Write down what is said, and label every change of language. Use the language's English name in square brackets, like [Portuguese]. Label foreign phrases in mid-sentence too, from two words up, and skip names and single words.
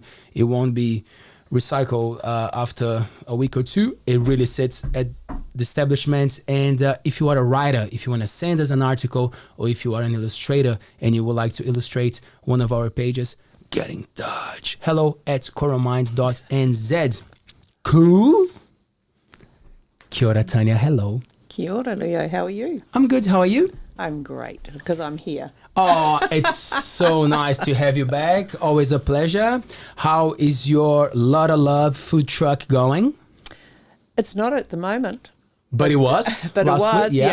[English] It won't be recycled after a week or two. It really sits at the establishments. And if you are a writer, if you want to send us an article, or if you are an illustrator and you would like to illustrate one of our pages, get in touch. hello@coromind.nz. Cool. [Māori] Kia ora, Tanya. Hello. Kia ora, Leo. [English] How are you? I'm good. How are you? I'm great because I'm here. Oh, it's so nice to have you back. Always a pleasure. How is your Lotta Love food truck going? It's not at the moment. But it was. But it was. Week,